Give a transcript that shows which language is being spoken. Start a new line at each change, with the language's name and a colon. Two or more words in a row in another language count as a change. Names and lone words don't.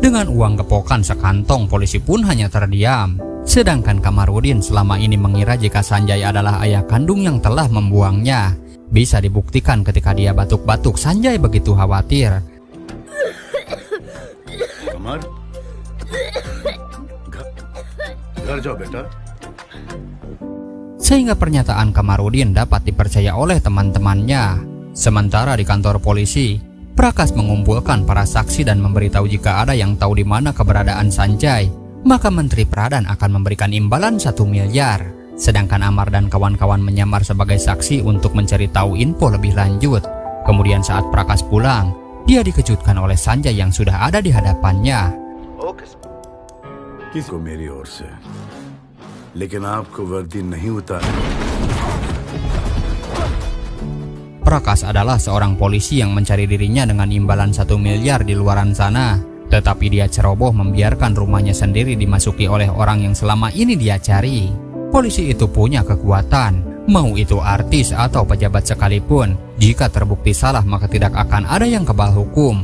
Indonesian: Dengan uang gepokan sekantong, polisi pun hanya terdiam. Sedangkan Kamarudin selama ini mengira jika Sanjay adalah ayah kandung yang telah membuangnya. Bisa dibuktikan ketika dia batuk-batuk, Sanjay begitu khawatir.
Hindi: Kamar, घर जाओ बेटा.
Indonesian: Sehingga pernyataan Kamarudin dapat dipercaya oleh teman-temannya. Sementara di kantor polisi, Prakash mengumpulkan para saksi dan memberitahu jika ada yang tahu di mana keberadaan Sanjay, maka Menteri Pradhan akan memberikan imbalan 1 miliar. Sedangkan Amar dan kawan-kawan menyamar sebagai saksi untuk mencari tahu info lebih lanjut. Kemudian saat Prakash pulang, dia dikejutkan oleh Sanjay yang sudah ada di hadapannya.
Hindi: किसको मेरी ओर से, लेकिन आपको वर्दी नहीं उतार.
Indonesian: Prakash adalah seorang polisi yang mencari dirinya dengan imbalan 1 miliar di luaran sana. Tetapi dia ceroboh membiarkan rumahnya sendiri dimasuki oleh orang yang selama ini dia cari. Polisi itu punya kekuatan, mau itu artis atau pejabat sekalipun. Jika terbukti salah, maka tidak akan ada yang kebal hukum.